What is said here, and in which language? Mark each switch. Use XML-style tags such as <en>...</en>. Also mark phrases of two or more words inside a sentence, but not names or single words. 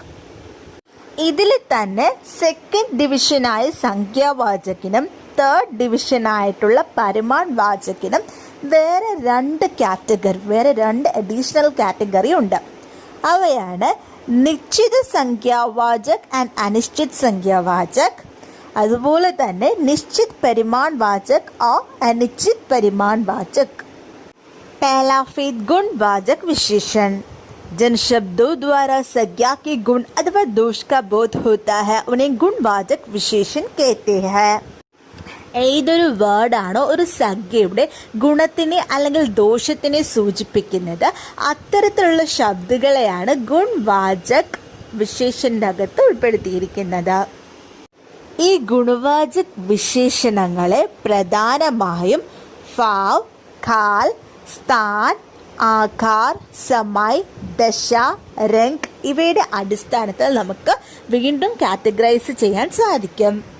<ml>ഇതിൽ തന്നെ സെക്കൻഡ് ഡിവിഷനായ സംഖ്യാവാചകിനും തേർഡ് ഡിവിഷനായിട്ടുള്ള പരിമാൺ വാചകിനും വേറെ 2 അഡീഷണൽ കാറ്റഗറി ഉണ്ട്. അവയാണ് നിശ്ചിത സംഖ്യാവാചക് ആൻഡ് അനിശ്ചിത് സംഖ്യാവാചക്. അതുപോലെ തന്നെ</ml> <hi>निश्चित परिमाणवाचक और अनिश्चित परिमाणवाचक। पहला फेद गुणवाचक विशेषण। जिन शब्दों द्वारा संज्ञा के गुण अथवा दोष का बोध होता है उन्हें गुणवाचक विशेषण कहते हैं।</hi> <ml>ഏതൊരു വേർഡാണോ ഒരു സംഖ്യയുടെ ഗുണത്തിനെ അല്ലെങ്കിൽ ദോഷത്തിനെ സൂചിപ്പിക്കുന്നത് അത്തരത്തിലുള്ള ശബ്ദങ്ങളെയാണ് ഗുണവാചക് വിശേഷന്റെ അകത്ത് ഉൾപ്പെടുത്തിയിരിക്കുന്നത്. ഈ ഗുണവാചക് വിശേഷണങ്ങളെ പ്രധാനമായും</ml> <hi>भाव, काल, स्थान, आकार, समय, दशा, रंग</hi> <ml>ഇവയുടെ അടിസ്ഥാനത്തിൽ നമുക്ക് വീണ്ടും കാറ്റഗറൈസ് ചെയ്യാൻ സാധിക്കും.</ml>